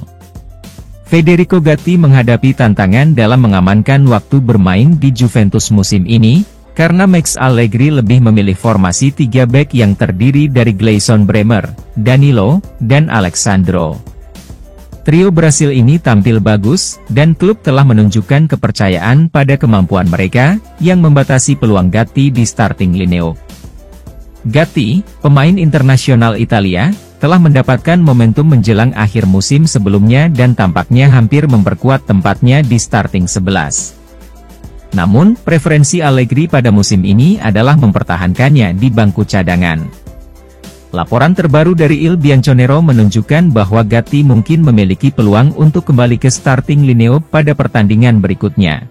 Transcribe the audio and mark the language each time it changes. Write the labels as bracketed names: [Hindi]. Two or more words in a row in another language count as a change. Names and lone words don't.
[Indonesian] Federico Gatti menghadapi tantangan dalam mengamankan waktu bermain di Juventus musim ini, karena Max Allegri lebih memilih formasi 3 bek yang terdiri dari Gleison Bremer, Danilo, dan Alexandro. Trio Brasil ini tampil bagus, dan klub telah menunjukkan kepercayaan pada kemampuan mereka, yang membatasi peluang Gatti di [English] starting lineup. [Indonesian] Gatti, pemain internasional Italia, telah mendapatkan momentum menjelang akhir musim sebelumnya dan tampaknya hampir memperkuat tempatnya di starting 11. Namun, preferensi Allegri pada musim ini adalah mempertahankannya di bangku cadangan. Laporan terbaru dari Il Bianconero menunjukkan bahwa Gatti mungkin memiliki peluang untuk kembali ke [English] starting lineup [Indonesian] pada pertandingan berikutnya.